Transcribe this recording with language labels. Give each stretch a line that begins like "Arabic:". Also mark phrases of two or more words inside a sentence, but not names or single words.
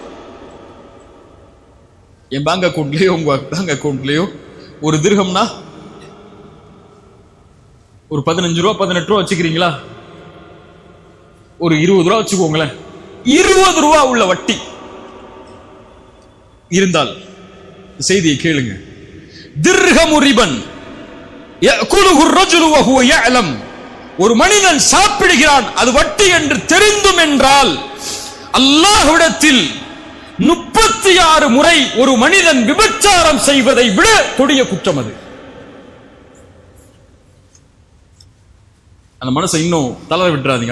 Tamil: என்
English: bank accountலயோ
Tamil: உங்க
English: bank accountலயோ
Tamil: 1 திர்ஹம்னா ஒரு 15 ரூபா 18 ரூபா வச்சுக்கிறீங்களா? ஒரு 20 ரூபா வச்சுக்கோங்களேன். 20 ரூபா உள்ள வட்டி இருந்தால் செய்தியை கேளுங்க.
Arabic: درهم ربا يأكله الرجل وهو يعلم
Tamil: ஒரு மனிதன் சாப்பிடுகிறான் அது வட்டி என்று தெரிந்தும் என்றால் அல்லாஹ்விடத்தில் 36 முறை ஒரு மனிதன் விபச்சாரம் செய்வதை விட கொடிய குற்றம் அது. அந்த மனசை இன்னும் தளர விட்டுறாதீங்க.